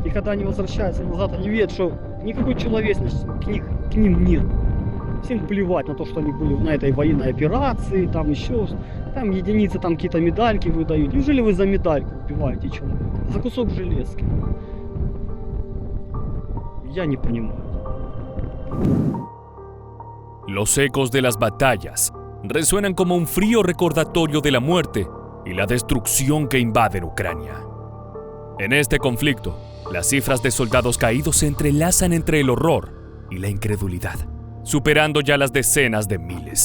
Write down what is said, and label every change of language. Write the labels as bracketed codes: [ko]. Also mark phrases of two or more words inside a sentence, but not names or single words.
[ru] И когда они возвращаются назад, они видят, что никакой человечности к ним нет. Всем плевать на то, что они были на этой военной операции, там еще, там единицы, там какие-то медальки выдают. Неужели вы за медальку убиваете человека? За кусок железки? Я не понимаю. [es] Los ecos de las batallas resuenan como un frío recordatorio de la muerte y la destrucción que invaden Ucrania. En este conflicto, las cifras de soldados caídos se entrelazan entre el horror y la incredulidad, superando ya las decenas de miles.